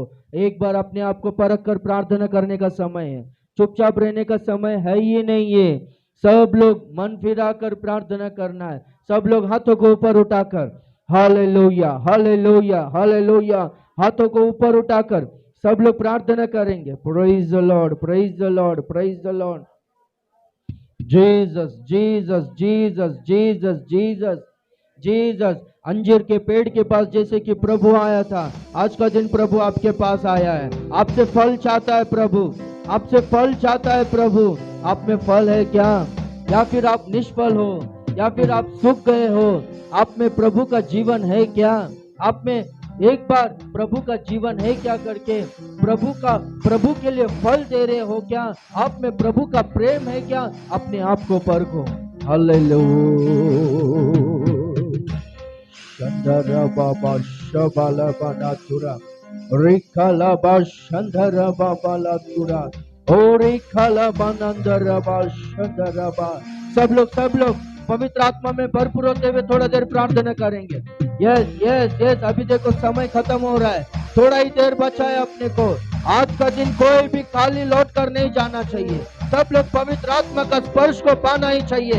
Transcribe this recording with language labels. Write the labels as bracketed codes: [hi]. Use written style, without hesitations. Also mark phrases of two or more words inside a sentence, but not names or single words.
[hi] एक बार अपने आप को परख कर प्रार्थना करने का समय है, चुपचाप रहने का समय है ही नहीं है। सब लोग मन फिरा कर प्रार्थना करना है, सब लोग हाथों को ऊपर उठाकर हालेलुया हालेलुया हालेलुया, हाथों को ऊपर उठाकर सब लोग प्रार्थना करेंगे। [en] praise the Lord praise the Lord praise the Lord. जीसस जीसस जीसस जीसस जीसस जीसस। [hi] अंजीर के पेड़ के पास जैसे कि प्रभु आया था, आज का दिन प्रभु आपके पास आया है। आपसे फल चाहता है प्रभु, आपसे फल चाहता है प्रभु। आप में फल है क्या? या फिर आप निष्फल हो, या फिर आप सूख गए हो? आप में प्रभु का जीवन है क्या? आप में एक बार प्रभु का जीवन है क्या करके प्रभु के लिए फल दे रहे हो क्या? आप में प्रभु का प्रेम है क्या? अपने आप को परखो। हालेलुया। शंदरा बाबा शबाला बनातुरा रिकाला बा शंदरा बाबा लातुरा ओरे खाला बनंदरा बा शंदरा बा। सब लोग पवित्र आत्मा में भरपूर होते हुए थोड़ा देर प्रार्थना करेंगे। [en] yes yes yes. [hi] अभी देखो समय खत्म हो रहा है, थोड़ा ही देर बचा है अपने को। आज का दिन कोई भी खाली लौट कर नहीं जाना चाहिए। सब लोग पवित्र आत्मा का स्पर्श को पाना ही चाहिए।